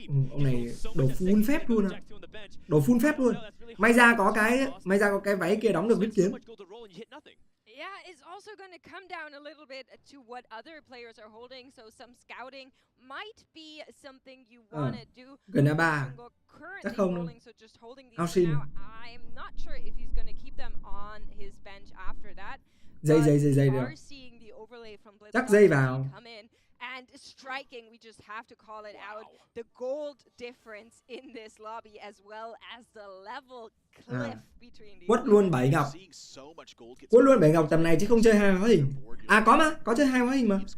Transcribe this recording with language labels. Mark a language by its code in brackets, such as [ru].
[vi] Ông này đổ full phép luôn à. Đổ full phép luôn. May ra có cái váy kia đóng được vết kiếm. [en] Yeah, it's also going to come down a little bit to what other players are holding. So some scouting might be something you want to do. [vi] Gần A3. Chắc không đâu. Austin. [en] I'm not sure if he's going to keep them on his bench after that. [vi] Dây được. Chắc dây vào. [en] And striking, we just have to call it out. The gold difference in this lobby as well as the level cliff between these. [vi] Quất luôn 7 ngọc. Quất luôn 7 ngọc tầm này chứ không chơi 2 hóa hình. À có mà, có chơi 2 hóa hình mà.